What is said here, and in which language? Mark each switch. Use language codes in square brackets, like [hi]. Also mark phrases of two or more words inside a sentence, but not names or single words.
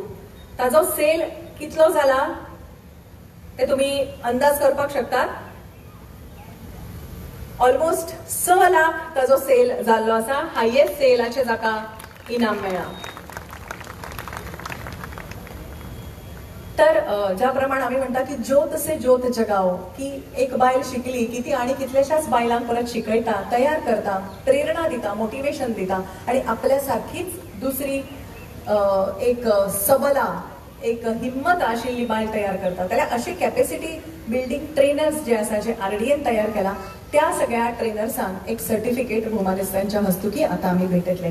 [kok] ताजो सेल कितलो जाला ते तुम्ही अंदाज करपाक शकतात. ऑलमोस्ट 6 लाख ताजो सेल जाल्लो आसा. हायेस्ट सेलाचे जाका इनाम मेळ्ळा. तर ज्या प्रमाणे आम्ही म्हणता की [hi] ज्योत से ज्योत जगाओ, [kok] की एक बायल शिकली की ती आणि कितल्याशाच बायलांक परत शिकयता, तयार करता, प्रेरणा दिता, मोटिवेशन दिता आणि आपल्यासारखीच दुसरी एक सबला, एक हिम्मत आशिल्ली बायल तयार करता. जाल्यार अशी [en] capacity building trainers [kok] जे आसा जे RDAन तयार केला त्या सगळ्या ट्रेनर्सांक एक सर्टिफिकेट भोमालिस्तांच्या हस्तुकी आता आम्ही भेटतले.